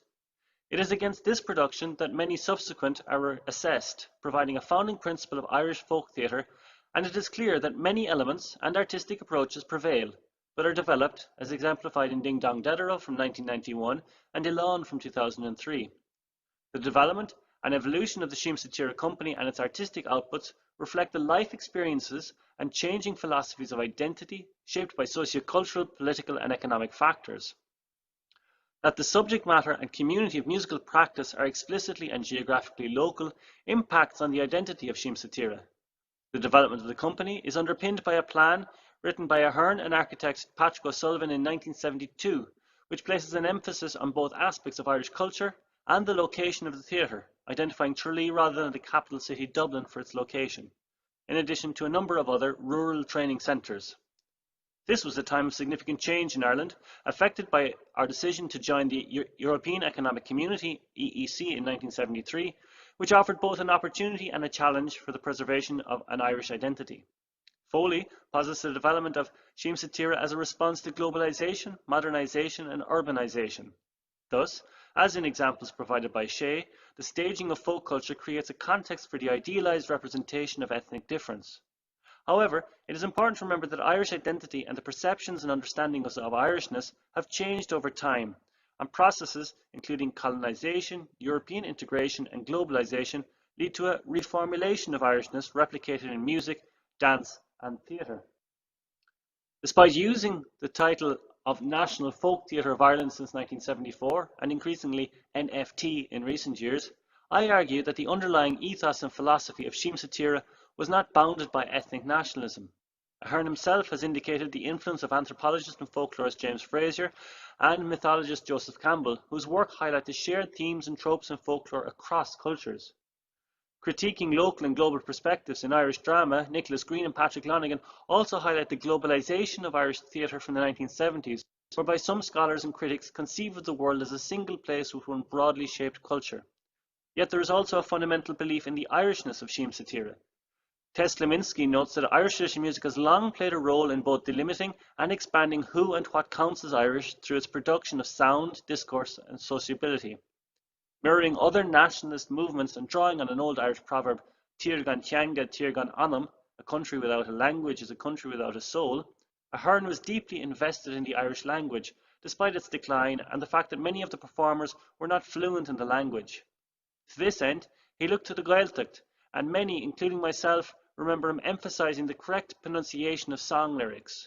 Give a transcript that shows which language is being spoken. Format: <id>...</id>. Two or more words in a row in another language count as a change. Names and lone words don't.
<en>It is against this production that many subsequent are assessed, providing a founding principle of Irish folk theatre, and it is clear that many elements and artistic approaches prevail, but are developed, as exemplified in Ding Dong Dedero from 1991 and Elan from 2003. The development and evolution of the Sím sa tíre company and its artistic outputs reflect the life experiences and changing philosophies of identity shaped by socio-cultural, political and economic factors. That the subject matter and community of musical practice are explicitly and geographically local impacts on the identity of Sím sa tíre. The development of the company is underpinned by a plan written by Ahern and architect Patrick O'Sullivan in 1972, which places an emphasis on both aspects of Irish culture and the location of the theatre, identifying Tralee rather than the capital city Dublin for its location, in addition to a number of other rural training centres. This was a time of significant change in Ireland, affected by our decision to join the European Economic Community, EEC, in 1973, which offered both an opportunity and a challenge for the preservation of an Irish identity. Foley posits the development of Sím sa tíre as a response to globalisation, modernisation and urbanisation. Thus, as in examples provided by Shea, the staging of folk culture creates a context for the idealised representation of ethnic difference. However, it is important to remember that Irish identity and the perceptions and understandings of Irishness have changed over time, and processes including colonisation, European integration and globalisation lead to a reformulation of Irishness replicated in music, dance and theatre. Despite using the title of National Folk Theatre of Ireland since 1974 and increasingly NFT in recent years, I argue that the underlying ethos and philosophy of Sím sa tíre was not bounded by ethnic nationalism. Ahern himself has indicated the influence of anthropologist and folklorist James Fraser and mythologist Joseph Campbell, whose work highlight the shared themes and tropes in folklore across cultures. Critiquing local and global perspectives in Irish drama, Nicholas Green and Patrick Lonigan also highlight the globalisation of Irish theatre from the 1970s, whereby some scholars and critics conceive of the world as a single place with one broadly shaped culture. Yet there is also a fundamental belief in the Irishness of Sím sa tíre. Tess Kleminski notes that Irish traditional music has long played a role in both delimiting and expanding who and what counts as Irish through its production of sound, discourse and sociability. Mirroring other nationalist movements and drawing on an old Irish proverb,</en> <ga>Tír gan teanga, tír gan anam,</ga> <en>a country without a language is a country without a soul, Ahern was deeply invested in the Irish language, despite its decline and the fact that many of the performers were not fluent in the language. To this end, he looked to the Gaeltacht, and many, including myself, remember him emphasising the correct pronunciation of song lyrics.</en>